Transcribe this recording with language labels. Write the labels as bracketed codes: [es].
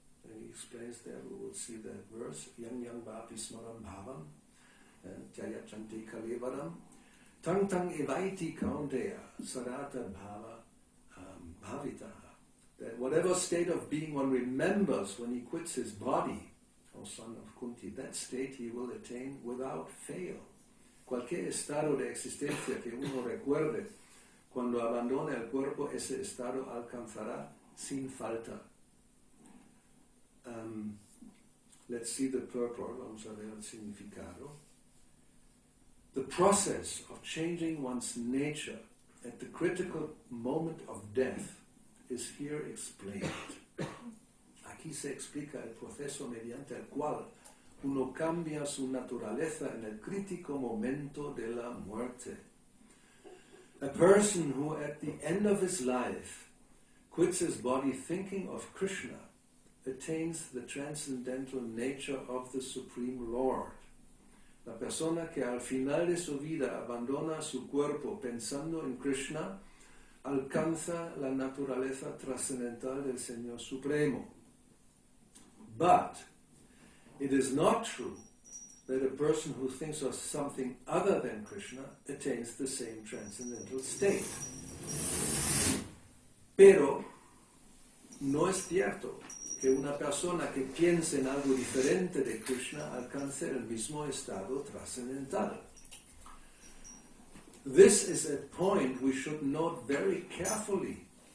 [en] And he explains there, we will see the verse, [sa] Yang yang vapi smaram bhavam, jayachanti kalevaram, tang tang evaiti kaunteya, sarata bhava bhavitaha. [en] That whatever state of being one remembers when he quits his body, O son of Kunti, that state he will attain without fail. [es] Cualquier estado de existencia que uno recuerde, cuando abandone el cuerpo, ese estado alcanzará sin falta. [en] Let's see the purport, [es] vamos a ver el significado. [en] The process of changing one's nature at the critical moment of death is here explained. [es] Aquí se explica el proceso mediante el cual uno cambia su naturaleza en el crítico momento de la muerte. [en] A person who at the end of his life quits his body thinking of Krishna attains the transcendental nature of the Supreme Lord. [es] La persona que al final de su vida abandona su cuerpo pensando en Krishna alcanza la naturaleza trascendental del Señor Supremo. [en] But it is not true that a person who thinks of something other than Krishna attains the same transcendental state. [es] Pero no es cierto que una persona que piense en algo diferente de Krishna alcance el mismo estado trascendental. [en] This is a point we should note very carefully.